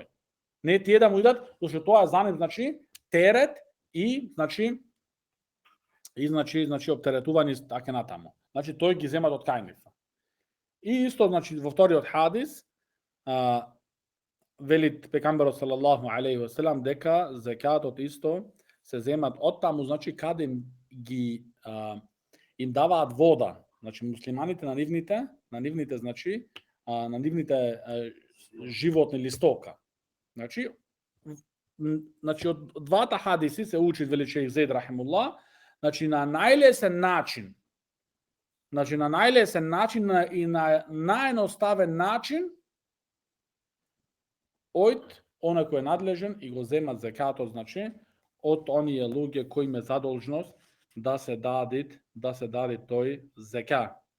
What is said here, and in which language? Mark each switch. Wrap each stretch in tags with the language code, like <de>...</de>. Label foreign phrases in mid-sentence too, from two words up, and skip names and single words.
<mk>Не тие да му идат, зашто тоа за нив, значи, терет и значи оптеретување така натаму. Значи, тој ги земат од кај нив. И исто, значи, во вториот хадис, велит пекамберот</mk> <ar>صلى الله عليه وسلم</ar> <mk>дека зекатот исто се земат од таму, значи, каде им даваат вода. Значи, муслиманите на нивните, значи, на нивните животни или стока. Значи од двата хадиси се учи вели шејх Зейд рахимуллах, значи на најлесен начин и на наједноставен начин од оној кој е надлежен и го земат зекатот, значи од оние луѓе кои има задолжност да се даде тој зека.</mk>